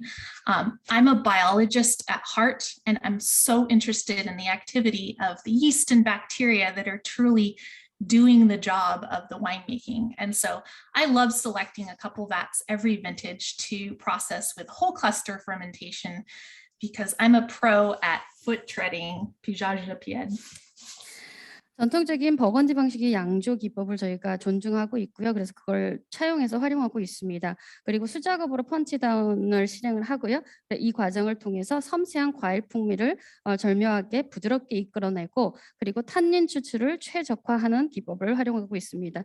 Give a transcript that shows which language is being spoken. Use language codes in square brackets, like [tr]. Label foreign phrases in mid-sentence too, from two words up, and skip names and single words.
[en] I'm a biologist at heart, and I'm so interested in the activity of the yeast and bacteria that are truly doing the job of the winemaking. And so I love selecting a couple vats every vintage to process with whole cluster fermentation because I'm a pro at foot treading, [fr] pigeage de pied. [ko] 전통적인 버건디 방식의 양조 기법을 저희가 존중하고 있고요. 그래서 그걸 차용해서 활용하고 있습니다. 그리고 수작업으로 펀치다운을 실행을 하고요. 이 과정을 통해서 섬세한 과일 풍미를 절묘하게 부드럽게 이끌어내고 그리고 탄닌 추출을 최적화하는 기법을 활용하고 있습니다.